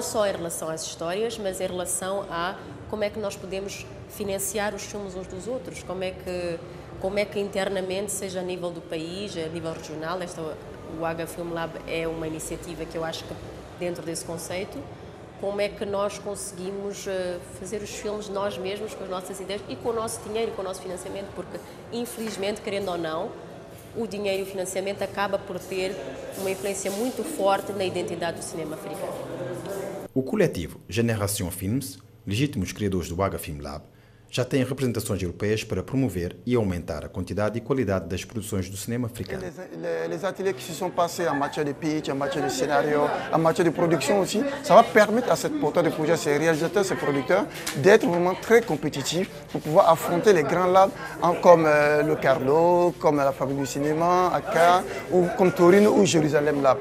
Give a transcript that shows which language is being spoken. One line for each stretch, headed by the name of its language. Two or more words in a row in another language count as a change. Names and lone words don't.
Portuguese: só em relação às histórias, mas em relação a como é que nós podemos financiar os filmes uns dos outros, como é que internamente, seja a nível do país, a nível regional, o Waga Film Lab é uma iniciativa que eu acho que dentro desse conceito, como é que nós conseguimos fazer os filmes nós mesmos, com as nossas ideias e com o nosso dinheiro e com o nosso financiamento, porque infelizmente, querendo ou não, o dinheiro e o financiamento acaba por ter uma influência muito forte na identidade do cinema africano. O coletivo Génération Films, legítimos criadores do Waga Film Lab, já tem representações europeias para promover e aumentar a quantidade e qualidade das produções do cinema africano.
French: Les ateliers qui se sont passés en matière de pitch, en matière de scénario, en matière de production aussi, ça va permettre à ces porteurs de projet, ces réalisateurs, ces producteurs, d'être vraiment très compétitifs pour pouvoir affronter les grands labs comme le Carlo, comme la Fabrique du Cinéma, ACA, ou comme Torino ou Jérusalem Lab.